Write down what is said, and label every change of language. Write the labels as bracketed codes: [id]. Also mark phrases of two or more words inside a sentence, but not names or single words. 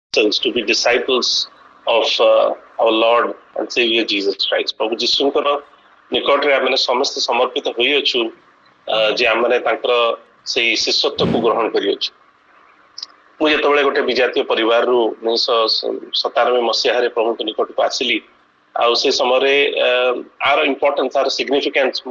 [en] to be disciples of our Lord and Savior Jesus Christ. [or] प्रभु जीशुଙ୍କର निकटରେ ଆମେ ସମସ୍ତେ ସମର୍पिତ ହୋଇଅଛୁ ଯେ ଆମେ ତାଙ୍କର ସେଇ ଶିଷ୍ୟତ୍ୱକୁ ଗ୍ରହଣ କରିଅଛୁ। ମୁଁ ଯେତେବେଳେ ଗୋଟେ ବିଜାତୀୟ ପରିବାରରୁ 1997 ମସିହାରେ ପ୍ରଭୁଙ୍କ ନିକଟକୁ ଆସିଲି ଆଉ ସେ ସମୟରେ [en] the importance the significance [or] ମୁଁ